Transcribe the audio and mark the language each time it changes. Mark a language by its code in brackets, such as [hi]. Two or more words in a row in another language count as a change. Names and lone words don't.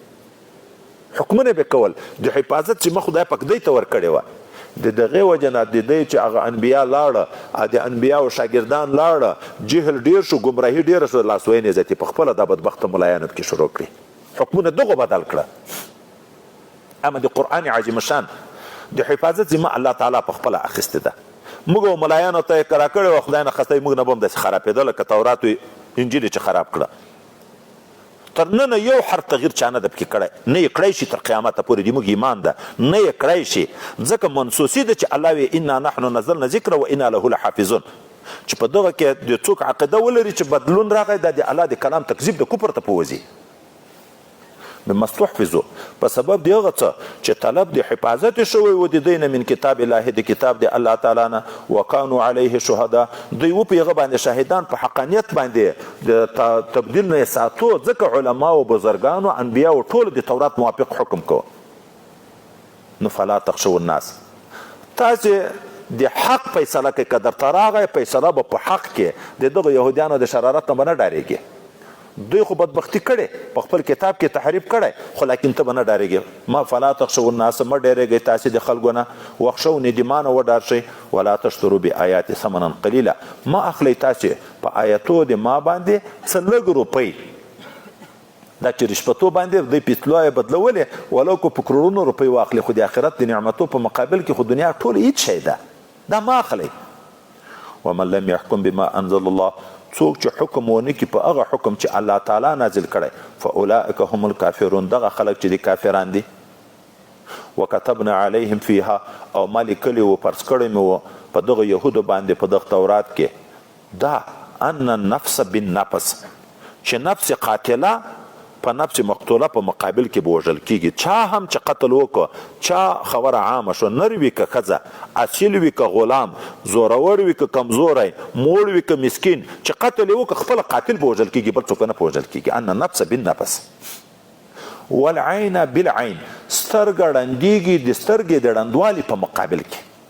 [ps] حکمونه به کول د حفاظت ذمه خدای پاک دوی ته ورکړې وه د دغې وجه نه د دوی چې هغه انبیا لاړه د انبیاو شاګردان لاړه جهل ډیر شو ګمراهي ډیره شو لاسوینې زیاتې په خپله دا بدبخته ملایانو پکې شروع کړي حکمونه دغو بدل کړه اما د قرآن عظیم شان د حفاظت ذمه الله تعالی په خپله اخیستې ده موږ ملایانو ته یې کرا کړې وه خدای نه خستی موږ نه به هم داسې خرابېده لکه تورات انجیل چې خراب کړه تر ننه یو حرف تغییر چا نه ده پکې کړی نه یې کړی شي تر قیامته پورې د موږ ایمان ده نه یې کړی شي ځکه منسوسي ده چې الله وی [ar] انا نحن نزلنا ذکر و انا له لحافظون [ps] چې په دغه کې د څوک عقیده ولري چې بدلون راغی دا د الله د کلام تکذیب د کفر ته پوځي [ar] مما استحفظوا [ps] په سبب د هغه څه چې طلب د حفاظت شوی و د دوی نه [ar] من کتاب الله [ps] د کتاب د الله تعالی نه [ar] وکانو علیه شهدا [ps] دوی و په هغه باندې شاهدان په حقانیت باندې د تبدیل نه یې ساتو ځکه علما او بزرګانو انبیا او ټول د تورات موافق حکم کو نو [ar] فلا تخشوا الناس [ps] تاسې د حق فیصله کوي که درته راغی فیصله به په حق کې د دغه یهودیانو د شرارت نه به نه ډارېږي دوی خو بدبختی کړي په خپل کتاب کې تحریف کړی خو لیکن ته به نه ډارېږي ما [ar] فلا تخشوا الناس [ps] مه ډارېږئ تاسې د خلکو نه واخشوني د ما نه وډار شئ [ar] ولا تشترو بآیات ثمنا قلیلا [ps] ما اخلئ تاسې په آیتو د ما باندې څه لږ روپۍ دا چې رشوتو باندې دوی پیسلویه بدلولې ولو که په کروړونو روپۍ واخلي خو د آخرت د نعمتو په مقابل کې خو دنیا ټول هیڅ شی ده دا ما اخلئ [ar] ومن لم يحكم بما انزل الله [ps] څوک چې حکم ونه کړي په هغه حکم چې الله تعالی نازل کړی [ar] فاولئک هم الکافرون [ps] دغه خلک چې دي کافران دي [ar] وکتبنا علیهم فیها [ps] او ما لیکلي و فرض کړی مې و په دغه یهودو باندې په دغه تورات کې دا [ar] ان النفس [ps] بالنفس چې نفس قاتله په نفس مقتوله په مقابل کې به وژل کیږي چا هم چې قتل وکړه چا خبره عامه شو نر وي که ښځه اصیل وي که غلام زورور وي که کمزوری موړ وي که مسکین چې قتل یې وکړه خپله قاتل به وژل کیږي بل څوک نه په وژل کیږي [ar] ان نفس بالنفس والعین بالعین [ps] سترګه ړندېږي د سترګې د ړندوالي په مقابل کې